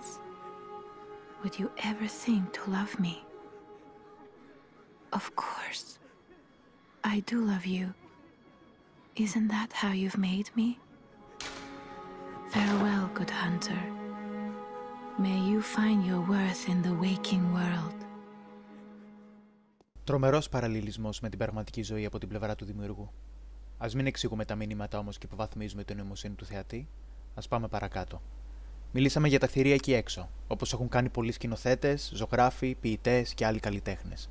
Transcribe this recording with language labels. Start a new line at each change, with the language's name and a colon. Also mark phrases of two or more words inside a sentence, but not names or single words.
English: Would you ever think to love me? Of course. I do love you. Isn't that how you've made me? Farewell, good hunter. May you find your worth in the waking world.
Greek: Τρομερός παραλληλισμός με την πραγματική ζωή από την πλευρά του δημιουργού. Ας μην εξηγούμε τα μηνύματα όμως και υποβαθμίζουμε την νοημοσύνη του θεατή. Ας πάμε παρακάτω. Μιλήσαμε για τα θηρία εκεί έξω, όπως έχουν κάνει πολλοί σκηνοθέτες, ζωγράφοι, ποιητές και άλλοι καλλιτέχνες.